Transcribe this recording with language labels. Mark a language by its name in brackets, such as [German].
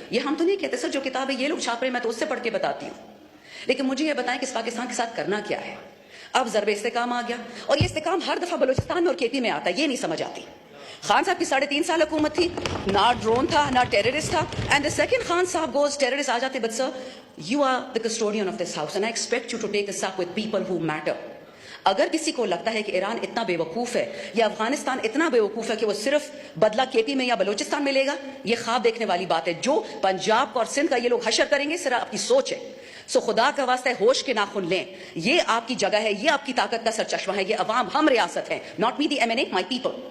[Urdu] یہ ہم تو نہیں کہتے سر, جو کتابیں یہ لوگ چھاپ رہے ہیں میں تو اس سے پڑھ کے بتاتی ہوں. لیکن مجھے یہ بتائیں کہ اس پاکستان کے ساتھ کرنا کیا ہے. اب ضرب استحکام آ گیا, اور یہ استحکام ہر دفعہ بلوچستان میں اور کے پی میں آتا ہے. یہ نہیں سمجھ آتی. خان صاحب کی 3.5 سال حکومت تھی, نہ ڈرون تھا نہ ٹیررسٹ تھا. [English] and the second Khan Sahib goes, [Urdu] ٹیررسٹ آ جاتے. [English] But sir, you are the custodian of this house and I expect you to take this up with people who matter. [Urdu] اگر کسی کو لگتا ہے کہ ایران اتنا بے وقوف ہے یا افغانستان اتنا بے وقوف ہے کہ وہ صرف بدلہ کے پی میں یا بلوچستان میں لے گا, یہ خواب دیکھنے والی بات ہے. جو پنجاب کا اور سندھ کا یہ لوگ حشر کریں گے, صرف آپ کی سوچ ہے. سو خدا کا واسطہ ہے, ہوش کے ناخن لیں. یہ آپ کی جگہ ہے, یہ آپ کی طاقت کا سرچشمہ ہے. یہ عوام, ہم ریاست ہیں, [English] not me the MNA, my people.